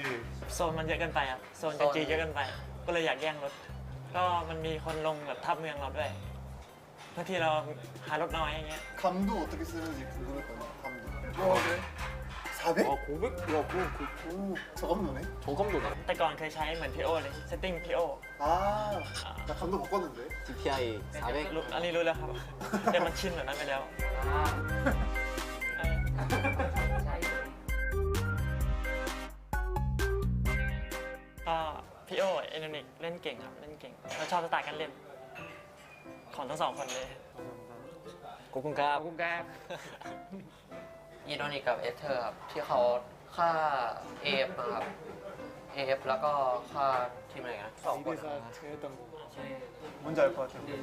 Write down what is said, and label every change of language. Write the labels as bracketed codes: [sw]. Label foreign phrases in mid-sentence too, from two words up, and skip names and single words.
[th] โซนมันเยอะเกินไปครับโซนจะจีเยอะเกินไปก็เลยอยากแย่งรถก็มันมีคนลงแบบทับเมืองเราด้วยบางทีเราหารถน้อยอย่างเงี้ย [ko] 감도 어떻게 쓰는지 궁금했거든요. 감도. 그래? 400? 고백? 야, 그 저감도네? 저감도다. [th] แต่ก่อนเคยใช้เหมือนพี่โอเลยเซตติ้งพี่โอ [ko] 나 감도 바꿨는데. DPI 400. [th] อันนี้รู้แล้วครับแต่มันชินแบบนั้นไปแล้วก็พี่โอเอโนนิกเล่นเก่งครับเล่นเก่งเราชอบสไตล์การเล่นของทั้ง2 คนเลย ขอบคุณครับ อีโนนิกกับเอเธอร์ครับที่เขาฆ่าเอฟนะครับเอฟแล้วก็ฆ่าทีมอะไรนะ2 คน [ko] 입에서 제했던 거. 뭔지 알 것 같아요.